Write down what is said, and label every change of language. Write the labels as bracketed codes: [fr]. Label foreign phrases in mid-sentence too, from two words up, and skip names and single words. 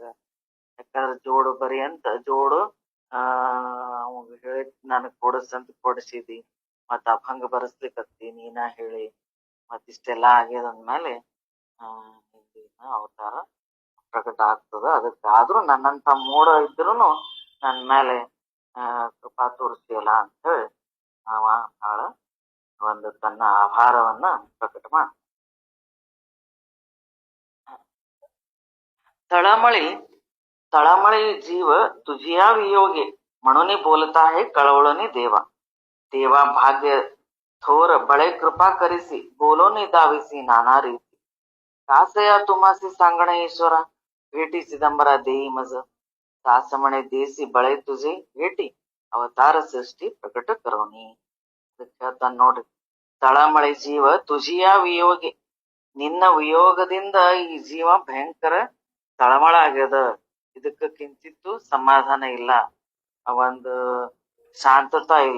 [kn] ಯಾಕಂದ್ರ ಜೋಡು ಬರಿ ಅಂತ ಜೋಡು ಹೇಳಿ ನನಗ್ ಕೊಡಸಂತ ಕೊಡಿಸಿದಿ, ಮತ್ತ ಅಭಂಗ ಬರಸ್ಲಿಕತ್ತಿ ನೀನ ಹೇಳಿ, ಮತ್ ಇಷ್ಟೆಲ್ಲಾ ಆಗ್ಯದಂದ್ಮೇಲೆ ಅವತಾರ ಪ್ರಕಟ ಆಗ್ತದ. ಅದಕ್ಕಾದ್ರೂ ನನ್ನಂತ ಮೂಢ ಇದ್ರುನು ನನ್ ಮೇಲೆ ಕೃಪಾ ತೋರಿಸ್ತೀಯಲ್ಲ ಅಂತ ಹೇಳಿ ಅವ ಬಹಳ ಒಂದು ತನ್ನ ಆಭಾರವನ್ನ ಪ್ರಕಟ ಮಾಡ. [mr] तळमळी तळमळी जीव तुझिया वियोगे म्हणून बोलत आहे कळवळणी देवा. देवा भाग्य थोर बळे कृपा करिसी बोलोनी दाविसी नाना रीती. कासया तुम्हासी सांगणे ईश्वरा भेटी चिदंबरा देई मज. तास म्हणे देसी बळे तुझे भेटी अवतार सृष्टी प्रकट करोनी. [kn] ಹೇಳ್ತಾನ ನೋಡ್ರಿ, [mr] तळमळे जीव तुझिया वियोगी, [kn] ನಿನ್ನ ವಿಯೋಗದಿಂದ ಈ ಜೀವ ಭಯಂಕರ ತಳಮಳ ಆಗ್ಯದ. ಇದಕ್ಕ ಕಿಂಚಿತ್ತು ಸಮಾಧಾನ ಇಲ್ಲ, ಒಂದು ಶಾಂತತಾ ಇಲ್ಲ.